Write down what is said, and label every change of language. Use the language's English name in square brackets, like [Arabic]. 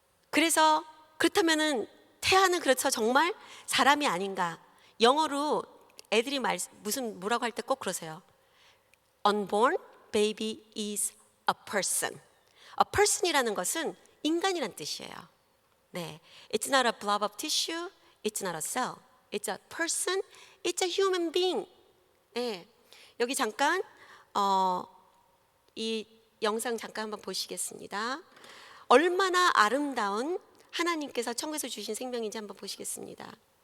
[Korean] 그래서 그렇다면은 태아는 그렇죠 정말 사람이 아닌가? 영어로 애들이 뭐라고 할 때 꼭 그러세요. [English] Unborn baby is a person. [Korean] A person이라는 것은 인간이란 뜻이에요. [English] 네, it's not a blob of tissue, it's not a cell, it's a person, it's a human being. [Korean] 네, 여기 잠깐 이 영상 잠깐 한번 보시겠습니다. 얼마나 아름다운 하나님께서 천국에서 주신 생명인지 한번 보시겠습니다.